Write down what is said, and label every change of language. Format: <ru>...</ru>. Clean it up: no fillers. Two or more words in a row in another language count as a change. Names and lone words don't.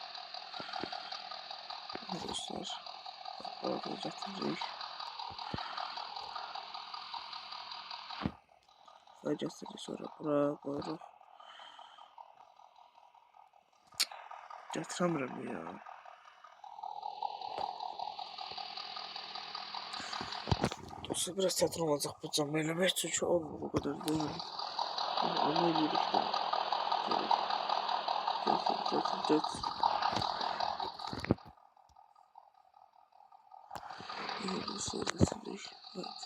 <tr>Aha dostlar. Orada yatıracağız. Koyacağız sonra buraya koyuyoruz. Yatıramıyorum ya.</tr> <az>Dostlar biraz çətin olacaq bu cam eləmək çünki olmur</az> <tr>o kadar değil.</tr> <az>Onu eləyirik də. Gətir.</az> <tr>Böyle seyretsindik. Evet.</tr>